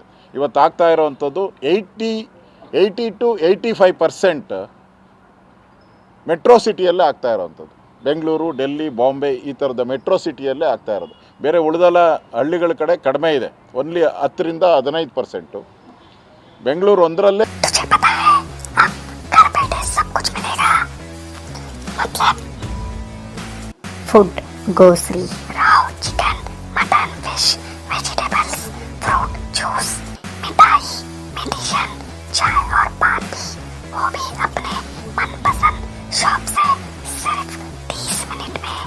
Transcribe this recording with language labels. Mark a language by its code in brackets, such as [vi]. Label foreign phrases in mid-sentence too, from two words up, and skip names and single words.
[kn] ಇವತ್ತು ಆಗ್ತಾ ಇರೋವಂಥದ್ದು 80 to 85% ಮೆಟ್ರೋ ಸಿಟಿಯಲ್ಲೇ ಆಗ್ತಾ ಇರೋವಂಥದ್ದು. ಬೆಂಗಳೂರು, ಡೆಲ್ಲಿ, ಬಾಂಬೆ ಈ ಥರದ ಮೆಟ್ರೋ ಸಿಟಿಯಲ್ಲೇ ಆಗ್ತಾ ಇರೋದು. ಬೇರೆ ಉಳಿದೆಲ್ಲ ಹಳ್ಳಿಗಳ ಕಡೆ ಕಡಿಮೆ ಇದೆ, ಓನ್ಲಿ 10ರಿಂದ 15%. ಬೆಂಗಳೂರು ಒಂದರಲ್ಲೇ [en] food, grocery, [hi] राव, [en] chicken, mutton, fish, vegetables, fruit, juice, [hi] मिठाई, मेडिसिन, चाय और पानी, वो भी अपने मनपसंद शॉप से सिर्फ 30 मिनट